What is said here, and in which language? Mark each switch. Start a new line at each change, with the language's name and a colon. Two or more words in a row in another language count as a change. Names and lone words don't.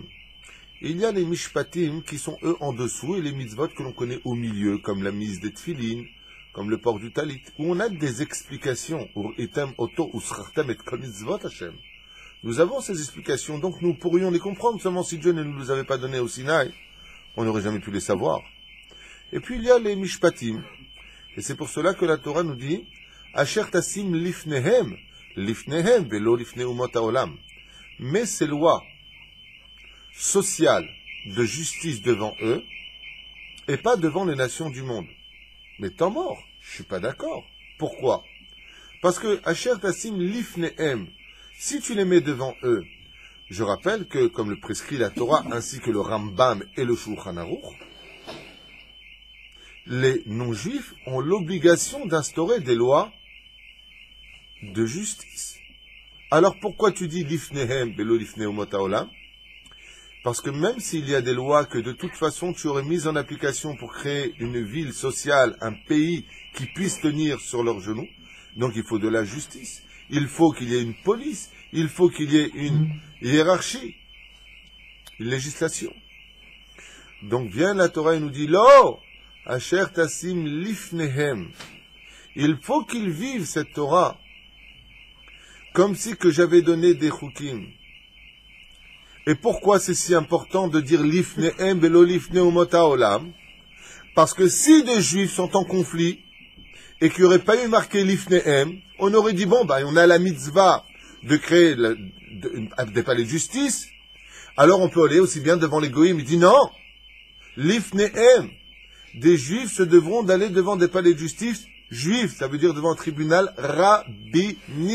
French: Il y a les mishpatim qui sont eux en dessous et les mitzvot que l'on connaît au milieu, comme la mise des tfilin, comme le port du talit, où on a des explications. Nous avons ces explications, donc nous pourrions les comprendre, seulement si Dieu ne nous les avait pas données au Sinaï, on n'aurait jamais pu les savoir. Et puis il y a les mishpatim, et c'est pour cela que la Torah nous dit
Hebrew: אשר תשים לפניהם ולא לפני אומות העולם.
French: Mais ces lois sociales de justice devant eux, et pas devant les nations du monde. Mais tant mort, je suis pas d'accord. Pourquoi? Parce que
Hebrew: אשר תשים לפניהם,
French: si tu les mets devant eux, je rappelle que, comme le prescrit la Torah, ainsi que le Rambam et le Shulchan Aruch, les non-juifs ont l'obligation d'instaurer des lois de justice. Alors pourquoi tu dis
Hebrew: לפניהם ולא לפני אומות העולם?
French: Parce que même s'il y a des lois que de toute façon tu aurais mises en application pour créer une ville sociale, un pays qui puisse tenir sur leurs genoux, donc il faut de la justice, il faut qu'il y ait une police, il faut qu'il y ait une hiérarchie, une législation. Donc vient la Torah et nous dit,
Hebrew: לא, אשר תשים לפניהם.
French: Il faut qu'ils vivent cette Torah comme si que j'avais donné des chukim. Et pourquoi c'est si important de dire
Hebrew: לפניהם ולא לפני אומות העולם?
French: Parce que si deux juifs sont en conflit et qu'il n'y aurait pas eu marqué lifnehem, on aurait dit bon, on a la mitzvah de créer des palais de justice, alors on peut aller aussi bien devant les goïms. Il dit non, lifnehem, des juifs se devront d'aller devant des palais de justice juifs, ça veut dire devant un tribunal rabbinique.